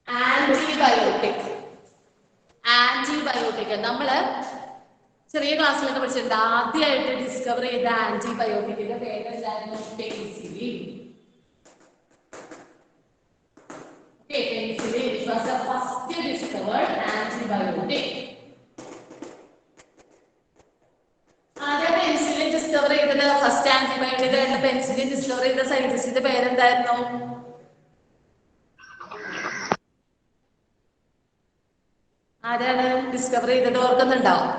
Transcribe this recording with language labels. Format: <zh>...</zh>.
<ml>Antibiotic. Antibiotic നമ്മള് ചെറിയ ക്ലാസ്സിലൊക്കെ പഠിച്ചിട്ടുണ്ട്. ആദ്യമായിട്ട് ഡിസ്കവർ ചെയ്ത ആന്റിബയോട്ടിക്കിന്റെ പേരെന്തായിരുന്നു? Penicillin.</ml> <en>Penicillin was the first discovered antibiotic.</en> <ml>ആദ്യ പെൻസിലിൻ ഡിസ്കവർ ചെയ്തത്, ഫസ്റ്റ് ആന്റിബയോട്ടിക് ആയിട്ട് പെൻസിലിൻ ഡിസ്കവർ ചെയ്ത സയന്റിസ്റ്റിന്റെ പേരെന്തായിരുന്നു? ആരാണ് ഡിസ്കവർ ചെയ്തത്? ഓർക്കുന്നുണ്ടോ?</ml>